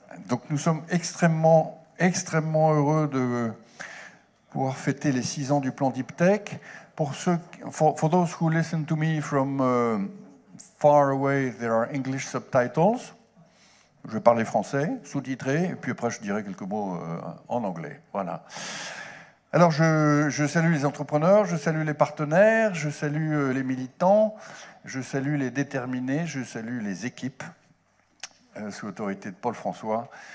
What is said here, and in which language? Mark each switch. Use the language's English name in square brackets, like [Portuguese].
[French] Donc nous sommes extrêmement heureux de pouvoir fêter les 6 ans du plan Deep Tech. [English] For those who listen to me from far away, there are English subtitles. [French] Je vais parler français, sous-titré, et puis après je dirai quelques mots en anglais. Voilà. Alors je salue les entrepreneurs, je salue les partenaires, je salue les militants, je salue les déterminés, je salue les équipes sous l'autorité de Paul François.